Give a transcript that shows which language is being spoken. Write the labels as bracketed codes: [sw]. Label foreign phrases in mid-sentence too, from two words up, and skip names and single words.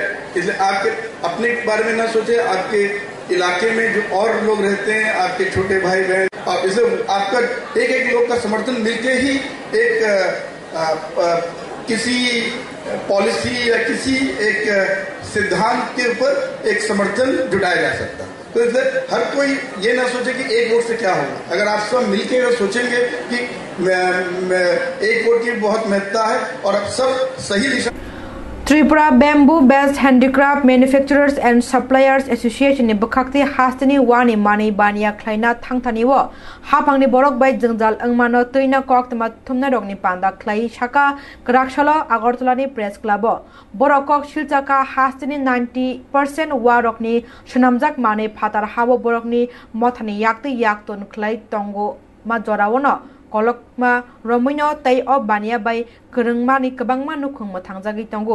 [hi] इसलिए आपके अपने बारे में ना सोचे, आपके इलाके में जो और लोग रहते हैं, आपके छोटे भाई बहन, इसलिए आपका एक लोग का समर्थन मिलके ही एक किसी पॉलिसी या किसी एक सिद्धांत के ऊपर एक समर्थन जुटाया जा सकता है। तो इसलिए हर कोई ये ना सोचे कि एक वोट से क्या होगा। अगर आप सब मिलके अगर सोचेंगे कि एक वोट की बहुत महत्ता है और अब सब सही दिशा। [trp] त्रिपुरा बैम्बू बेस्ड हैंडीक्राफ्ट मैन्युफैक्चरर्स एंड सप्लायर्स एसोसिएशन नि बखाक्ति हास्तिनि वानि मानि बानिया ख्लाइना थांथानिवो हाफांनि बरक बाय जंजाल अंगमानो तैना कक्तमा थुमना रगनि पांदा ख्लाई शाका कराकशाला आगरतलानि प्रेस क्लब बरकक शिलचाका हास्तिनि 90% वा रकनि सुनामजाक मानि फातार हाबो बरकनि मथानि याक्ति याक्तन ख्लाई तंगो मा जरावनो कलकमा रमैनो तै अ बानिया बाय गोरोंमानि गोबांमा नुखुंमो थांजागि तंगो